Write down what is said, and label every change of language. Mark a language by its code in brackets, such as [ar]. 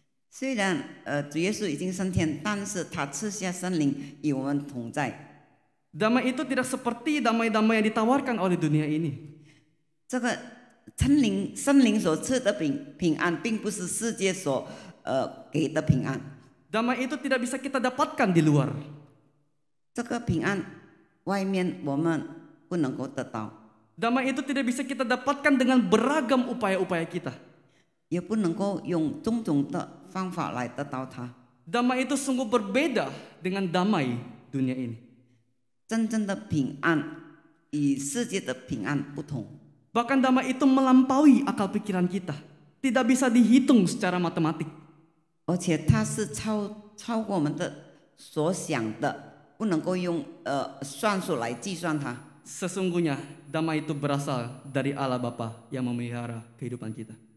[zh] 虽然主耶稣已经升天，但是他赐下圣灵与我们同在。 [id] Damai itu tidak seperti damai-damai yang ditawarkan oleh dunia ini. [zh] 这个圣灵所赐的平安，并不是世界所给的平安。 [id] Damai itu tidak bisa kita dapatkan di luar. [zh] 这个平安外面我们不能够得到， [id] Damai itu tidak bisa kita dapatkan dengan beragam upaya-upaya kita. [zh] 也不能够用种种的方法来得到它。 [id] Damai itu sungguh berbeda dengan damai dunia ini. [zh] 真正的平安与世界的平安不同， [id] Bahkan damai itu melampaui akal pikiran kita. Tidak bisa dihitung secara matematik. [zh] 而且它是超过我们的所想的，不能够用算术来计算它。 [id] Sesungguhnya damai itu berasal dari Allah Bapa yang memelihara kehidupan kita.